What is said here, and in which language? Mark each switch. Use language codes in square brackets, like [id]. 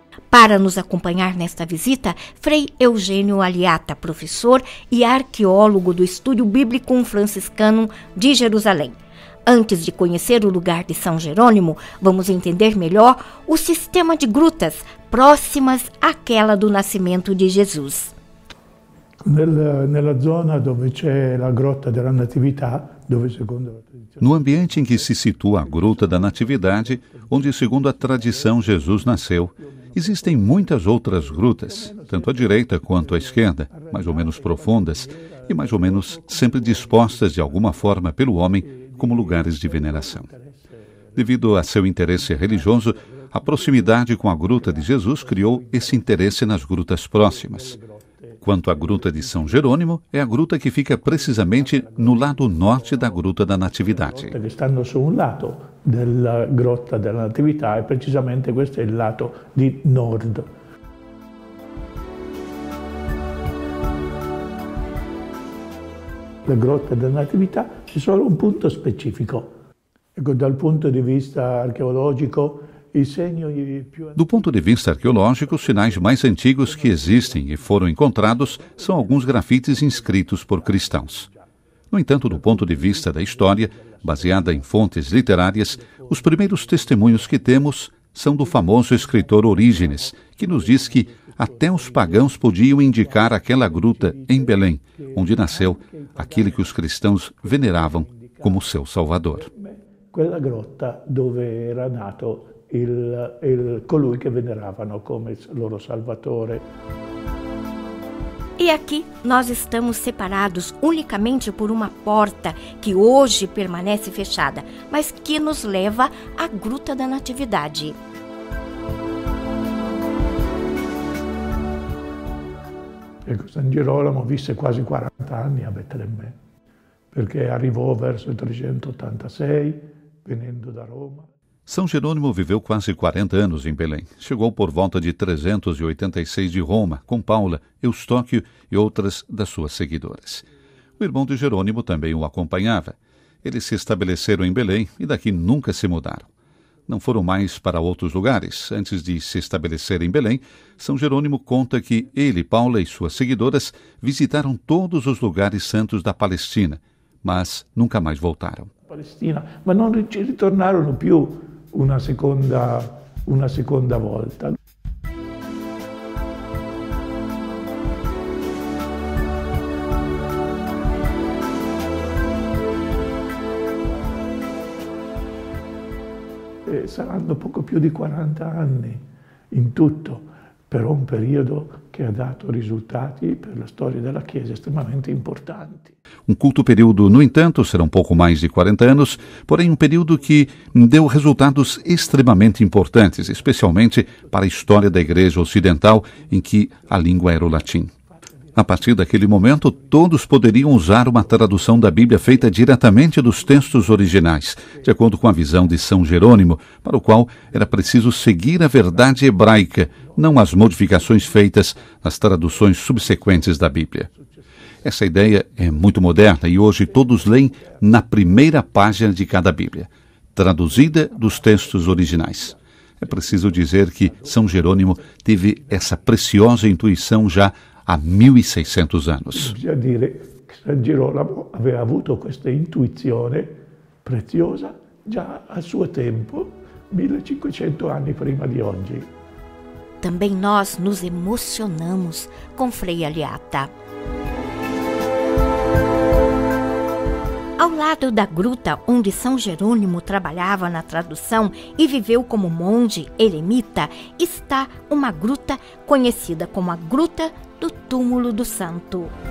[pt] Para nos acompanhar nesta visita, Frei Eugênio Aliata, professor e arqueólogo do Estúdio Bíblico Franciscano de Jerusalém. Antes de conhecer o lugar de São Jerônimo, vamos entender melhor o sistema de grutas próximas àquela do nascimento de Jesus. [it] Nella zona dove c'è la Grotta della Natività, dove secondo la tradizione... [pt] No ambiente em que se situa a Gruta da Natividade, onde, segundo a tradição, Jesus nasceu, existem muitas outras grutas, tanto à direita quanto à esquerda, mais ou menos profundas e mais ou menos sempre dispostas de alguma forma pelo homem como lugares de veneração. Devido a seu interesse religioso, a proximidade com a Gruta de Jesus criou esse interesse nas grutas próximas. Quanto à Gruta de São Jerônimo, é a gruta que fica precisamente no lado norte da Gruta da Natividade. [it] Che stanno su un lato della Grotta della Natività e precisamente questo è il lato di nord. La Grotta della Natività c'è solo un punto specifico. Ecco, dal punto di vista archeologico, [pt] do ponto de vista arqueológico, os sinais mais antigos que existem e foram encontrados são alguns grafites inscritos por cristãos. No entanto, do ponto de vista da história, baseada em fontes literárias, os primeiros testemunhos que temos são do famoso escritor Orígenes, que nos diz que até os pagãos podiam indicar aquela gruta em Belém, onde nasceu aquele que os cristãos veneravam como seu Salvador. [it] Quella grotta dove era nato colui che veneravano come loro Salvatore. [pt] E aqui nós estamos separados unicamente por uma porta que hoje permanece fechada, mas que nos leva à Gruta da Natividade. [it] Ecco, San Girolamo visse quasi 40 anni a Betlemme, perché arrivò verso il 386, venendo da Roma. [pt] São Jerônimo viveu quase 40 anos em Belém. Chegou por volta de 386 de Roma, com Paula, Eustóquio e outras das suas seguidoras. O irmão de Jerônimo também o acompanhava. Eles se estabeleceram em Belém e daqui nunca se mudaram. Não foram mais para outros lugares. Antes de se estabelecer em Belém, São Jerônimo conta que ele, Paula e suas seguidoras visitaram todos os lugares santos da Palestina, mas nunca mais voltaram. [it] Palestina, ma non ci ritornarono più una seconda volta. Saranno poco più di 40 anni in tutto, però un periodo che ha dato risultati per la storia della Chiesa estremamente importanti. [pt] Um curto período, no entanto, serão pouco mais de 40 anos, porém um período que deu resultados extremamente importantes, especialmente para a história da Igreja Ocidental, em que a língua era o latim. A partir daquele momento, todos poderiam usar uma tradução da Bíblia feita diretamente dos textos originais, de acordo com a visão de São Jerônimo, para o qual era preciso seguir a verdade hebraica, não as modificações feitas nas traduções subsequentes da Bíblia. Essa ideia é muito moderna e hoje todos leem na primeira página de cada Bíblia, traduzida dos textos originais. É preciso dizer que São Jerônimo teve essa preciosa intuição já há 1600 anos. [it] Bisogna dire che San Girolamo aveva avuto questa intuizione preziosa già al suo tempo, 1500 anni prima di oggi. [pt] Também nós nos emocionamos com Frei Aliata. Ao lado da gruta onde São Jerônimo trabalhava na tradução e viveu como monge eremita, está uma gruta conhecida como a Gruta do Túmulo do Santo.